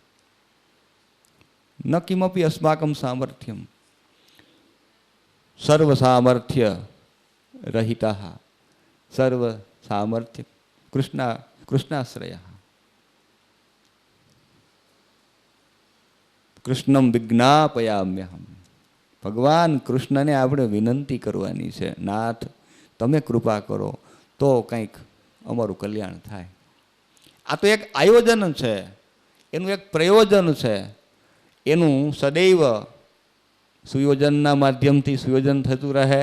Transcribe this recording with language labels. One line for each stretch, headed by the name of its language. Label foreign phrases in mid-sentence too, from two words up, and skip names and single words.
Sanskrit: न किमपि अस्माकं सामर्थ्यं, सर्वसामर्थ्य रहितः सर्वसामर्थ्य कृष्णाश्रयः। कृष्णं विज्ञापयाम्यहम्।
Gujarati: ભગવાન કૃષ્ણને આપણે વિનંતી કરવાની છે, નાથ તમે કૃપા કરો તો કંઈક અમારું કલ્યાણ થાય। આ તો એક આયોજન છે, એનું એક પ્રયોજન છે, એનું સદૈવ સુયોજનના માધ્યમથી સુયોજન થતું રહે।